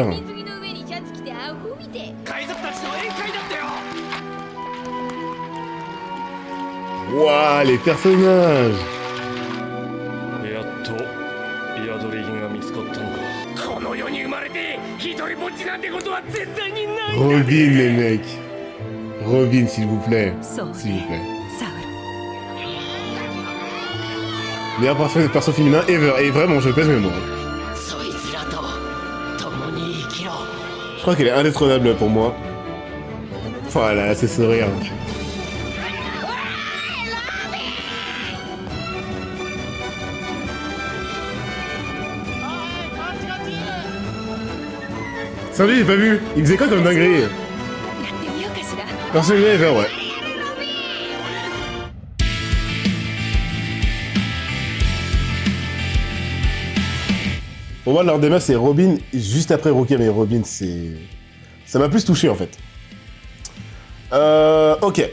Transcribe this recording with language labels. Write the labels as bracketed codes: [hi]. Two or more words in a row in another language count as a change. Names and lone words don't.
[ja] 水着の上にシャツ着てアホ見て海賊たちの宴会だったよ [fr] Waouh, les personnages. [ja] やっと宿り着が見つかったのかこの世に生まれて一人ぼっちなんてことは絶対にない [fr] Robin, les mecs. Robin, s'il vous plaît. [ja] そう [fr] S'il vous plaît. [ja] サウル [fr] Meilleur perso féminin ever. Et vraiment, je pèse mes mots. [ja] そいつらと共に生きろ [fr] Je crois qu'elle est indétrônable pour moi. Voilà, c'est sourire. Ça lui, j'ai pas vu. Il faisait quoi comme dinguerie? [ja] やってみようかしら [fr] Perso féminin ever, ouais. Pour moi, l'un des meufs, c'est Robin, juste après Rukia, mais Robin, c'est... Ça m'a plus touché, en fait. Ok.